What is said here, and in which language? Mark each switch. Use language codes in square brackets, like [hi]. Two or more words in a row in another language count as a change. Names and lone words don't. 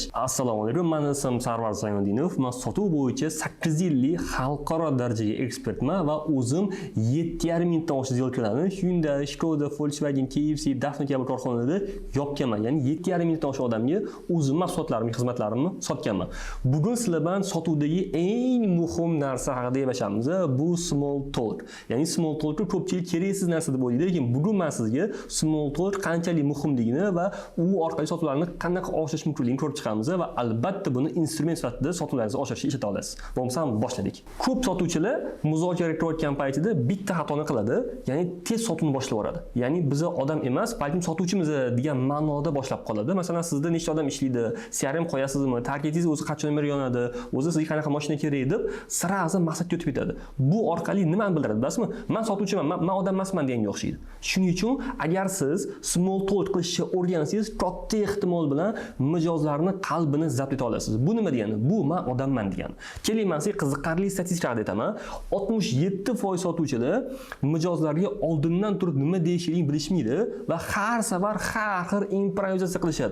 [uz] Assalomu alaykum, men ismim Sarvar Sayondinov. Men sotuv bo'yicha 8 yillik xalqaro darajadagi ekspertman va o'zim 7,5 mingdan oshiq zelkalarni Hyundai, Skoda, Volkswagen, KFC, Daphne kabi korxonalarda yopganman. Ya'ni 7,5 mingdan oshiq odamga o'zim mahsulotlarimni, xizmatlarimni sotganman. Bugun sizlar bilan sotuvdagi eng muhim narsa haqida gaplashamiz. [en] Bu small talk. [uz] Ya'ni [en] small talk [uz] ko'pchilik keraksiz narsa deb o'ylaydi, lekin bugun men sizga [en] small talk [uz] qanchalik muhimligini va u orqali sotuvlarni qanaqa oshirish mumkinligini ko'rib chiqamiz va albatta buni instrument sifatida sotuvlaringizni oshirishga ishlata olasiz. Bo'lmasa boshladik. Ko'p sotuvchilar muzokara qilayotgan paytida bitta xatoni qiladi, ya'ni tez sotuvni boshlab yuboradi. Ya'ni biz odam emas, balkim sotuvchimiz degan ma'noda boshlab qoladi. Masalan, sizda nechta odam ishlaydi, CRM qo'yasizmi, targetingiz o'zi qachon yonadi, o'zi sizga qanaqa mashina kerak deb sirazi maqsadga o'tib ketadi. Bu orqali nimani bildiradi, bilasizmi? Men sotuvchiman, men odam emasman deganga o'xshaydi. Shuning uchun agar siz [en] small talk [uz] qilishni o'rgansangiz, katta ehtimol bilan mijozlarning qalbini zabt eta olasiz. Bu nima degani? Bu men odamman degani. Keling, men sizga qiziqarli statistika haqida aytaman. 67% sotuvchilar mijozlarga oldindan turib nima deyishini bilishmaydi va har safar har xil improvizatsiya qilishadi.